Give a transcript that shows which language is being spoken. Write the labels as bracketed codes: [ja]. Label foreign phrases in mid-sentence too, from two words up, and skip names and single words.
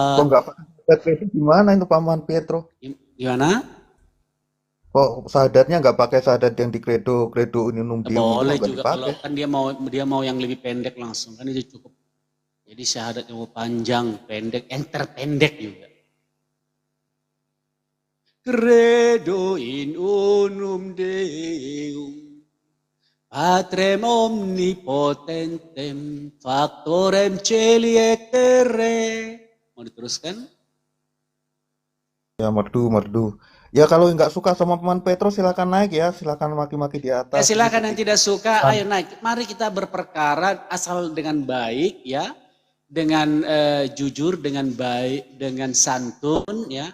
[id] Kok nggak pakai syahadat? Itu gimana itu Paman Pietro? Gimana? Kok syahadatnya nggak pakai syahadat yang di [la] kredo unum dium [id] Boleh nggak juga dipakai? kalau kan dia mau yang lebih pendek langsung kan itu cukup. Jadi syahadatnya mau panjang, pendek, terpendek juga. [la] Credo in unum Deum, Patrem omnipotentem, factorem celi et terre. [id] Mau diteruskan? Ya merdu. Ya kalau nggak suka sama Paman Petro silakan naik ya, silakan maki-maki di atas. Ya silakan yang tidak suka, ayo naik. Mari kita berperkara asal dengan baik ya, dengan jujur, dengan baik, dengan santun ya.